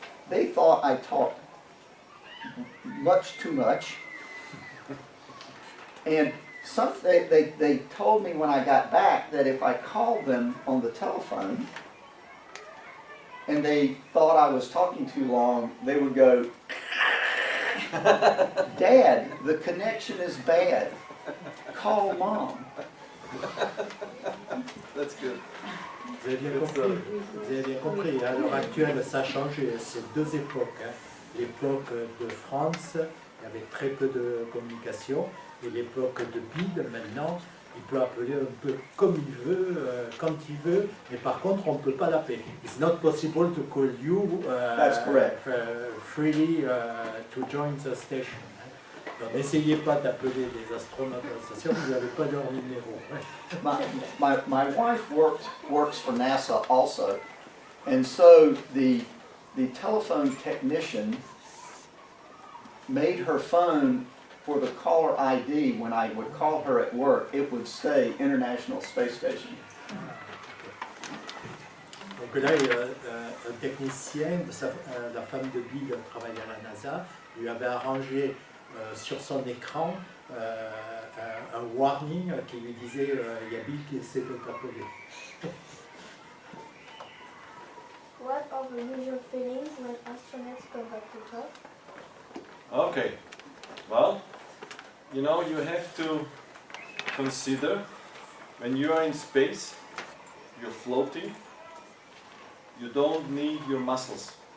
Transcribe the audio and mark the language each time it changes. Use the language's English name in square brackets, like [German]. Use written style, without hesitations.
[English] They thought I talked much too much, and they told me when I got back that if I called them on the telephone and they thought I was talking too long, they would go, "Dad, the connection is bad. Call Mom." That's good. [French] Vous avez bien compris, à l'heure actuelle, ça a changé. C'est 2 époques. Hein. L'époque de France, il y avait très peu de communication, et l'époque de Bill, maintenant, il peut appeler un peu comme il veut, quand il veut, mais par contre, on ne peut pas l'appeler. [English] It's not possible to call you That's correct. Freely to join the station. [French] Donc, n'essayez pas d'appeler des astronautes à la station, vous n'avez pas leur numéro. [English] My wife works for NASA also, and so the telephone technician made her phone for the caller ID. When I would call her at work, it would say International Space Station. [French] Donc là, un technicien, la femme de Bill travaille à la NASA, lui avait arrangé sur son écran un warning qui lui disait il y a Bill qui essaie de t'appeler. [English] What are the usual feelings when astronauts come back to talk? Okay, well, you know, you have to consider when you are in space, you're floating, you don't need your muscles.